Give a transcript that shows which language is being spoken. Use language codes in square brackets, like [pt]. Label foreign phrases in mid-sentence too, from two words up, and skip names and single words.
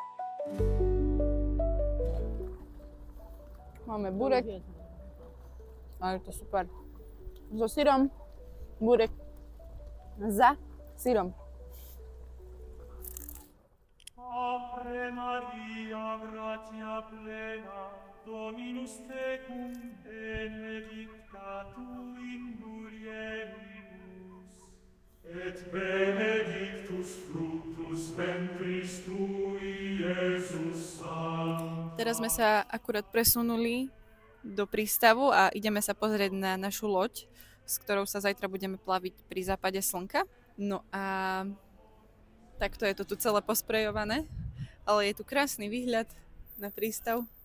[sk] Máme burek. A je to super. So syrom, burek za syrom. [la] Ave Maria, gratia plena, Dominus tecum, benedicta tu in mulieribus, et benedictus fructus ventris tui, Iesus Sanctus. [sk] Teraz sme sa akurát presunuli do prístavu a ideme sa pozrieť na našu loď, s ktorou sa zajtra budeme plaviť pri západe slnka. No a takto je to tu celé posprejované, ale je tu krásny výhľad na prístav.